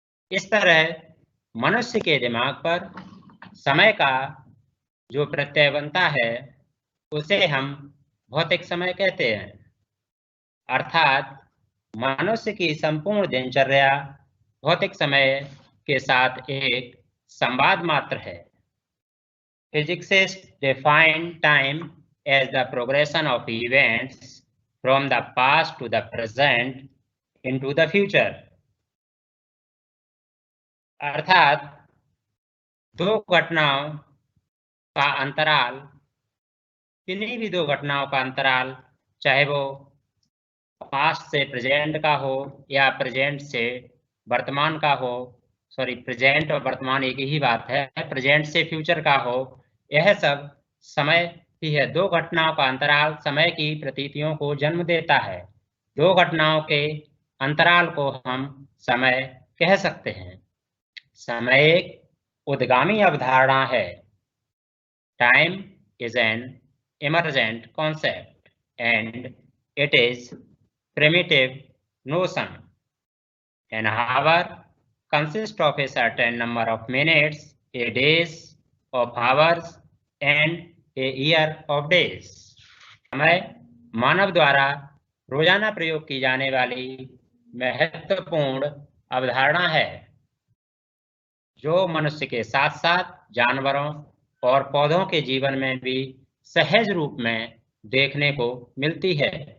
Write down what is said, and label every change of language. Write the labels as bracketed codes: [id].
[hi] इस तरह मनुष्य के दिमाग पर समय का जो प्रत्यय बनता है उसे हम भौतिक समय कहते हैं। अर्थात मनुष्य की संपूर्ण दिनचर्या भौतिक समय के साथ एक संवाद मात्र है। [en] Physicists define time as the progression of events from the past to the present into the future. [hi] अर्थात दो घटनाओं का अंतराल, किन्हीं भी दो घटनाओं का अंतराल, चाहे वो पास्ट से प्रेजेंट का हो या प्रेजेंट से वर्तमान का हो, प्रेजेंट और वर्तमान एक ही बात है, प्रेजेंट से फ्यूचर का हो, यह सब समय ही है। दो घटनाओं का अंतराल समय की प्रतीतियों को जन्म देता है। दो घटनाओं के अंतराल को हम समय कह सकते हैं। समय एक उद्गामी अवधारणा है। [en] Time is an emergent concept and it is primitive notion. An hour consists of a certain number of minutes, a days of hours and a year of days. [hi] समय मानव द्वारा रोजाना प्रयोग की जाने वाली महत्वपूर्ण अवधारणा है, जो मनुष्य के साथ साथ जानवरों और पौधों के जीवन में भी सहज रूप में देखने को मिलती है।